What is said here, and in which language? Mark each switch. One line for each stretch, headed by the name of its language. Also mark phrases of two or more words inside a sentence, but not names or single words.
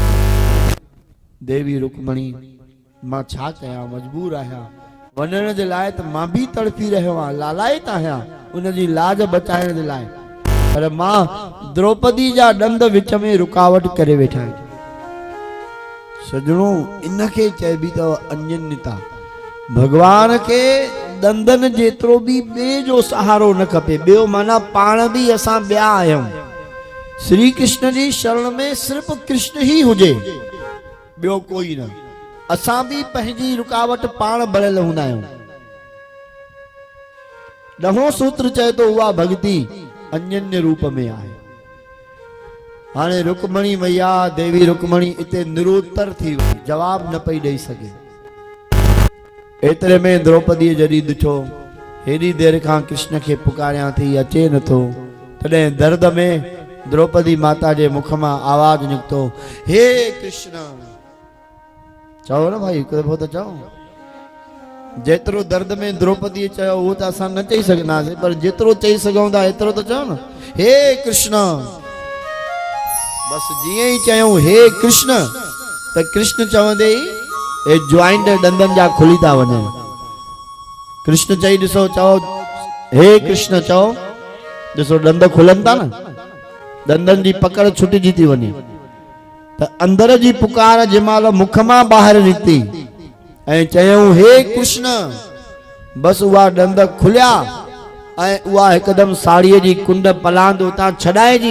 Sindhi: देवी रुक्मणी मां छा कयां, मजबूर आहियां वञण जे लाइ, त मां बि तड़फी रहियो आहियां, लालायत आहियां उनजी लाज बचाइण जे लाइ, पर मां द्रौपदी जा ॾंद विच में रुकावट करे वेठा आहिनि। सजणो इनखे चइबी अथव अन्यन्यता। भगवान खे ॾंदनि जेतिरो बि ॿिए जो सहारो न खपे। ॿियो माना पाण बि असां ॿिया आहियूं। श्री कृष्ण जी शरण में सिर्फ़ कृष्ण ही हुजे, ॿियो कोई न। असां बि पंहिंजी रुकावट पाण भरियल हूंदा आहियूं। ॾहों सूत्र चए थो, उहा भक्ति अन्यन्य रूप में आहे। हाणे रुक्मणी मैया देवी रुक्मणी इते निरुत्तर थी वई, जवाब न पई ॾेई सघे। एतिरे में द्रौपदी जॾहिं ॾिठो हेॾी देरि खां कृष्ण खे पुकारियां थी, अचे नथो, तॾहिं दर्द में द्रौपदी माता जे मुख मां आवाज निकितो, हे कृष्ण। चओ न भाई, हिकु दफ़ो त चओ। जेतिरो दर्द में द्रौपदी चयो उहो त असां न चई सघंदासीं, पर जेतिरो चई सघूं था एतिरो त चओ न, हे कृष्ण। बस जीअं ई चयूं हे कृष्ण, त कृष्ण चवंदे ई ए ज्वाइंट ॾंदनि जा खुली था वञनि। कृष्ण चई ॾिसो, चओ हे कृष्ण, चओ ॾिसो ॾंद खुलनि था न, ॾंदनि जी पकड़ छुटिजी थी वञे। त अंदर जी पुकार जंहिंमहिल मुख मां ॿाहिरि निकिती ऐं चयूं हे कृष्ण, बस उहा ॾंद खुलिया ऐं उहा हिकदमि साड़ीअ जी कुंड पलांद उतां छॾाइजी।